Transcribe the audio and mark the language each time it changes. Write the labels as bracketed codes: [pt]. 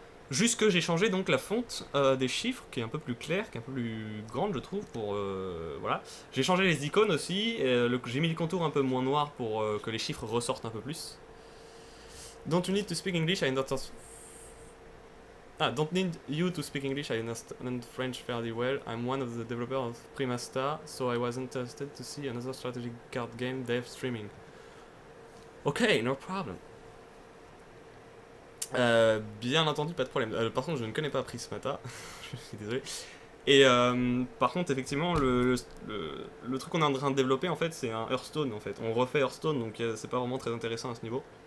[fr] Juste que j'ai changé donc la fonte des chiffres, qui est un peu plus claire, qui est un peu plus grande je trouve, pour voilà. J'ai changé les icônes aussi, j'ai mis le contour un peu moins noir pour que les chiffres ressortent un peu plus. [en] Don't you need to speak English? I understand. don't need you to speak English, I understand French fairly well. I'm one of the developers of Prima Star, so I was interested to see another strategic card game dev streaming. Ok, no problem. [fr] Bien entendu, pas de problème. Par contre, je ne connais pas Prismata, je suis désolé. Et par contre, effectivement, le truc qu'on est en train de développer, en fait, c'est un Hearthstone, en fait. On refait Hearthstone, donc c'est pas vraiment très intéressant à ce niveau.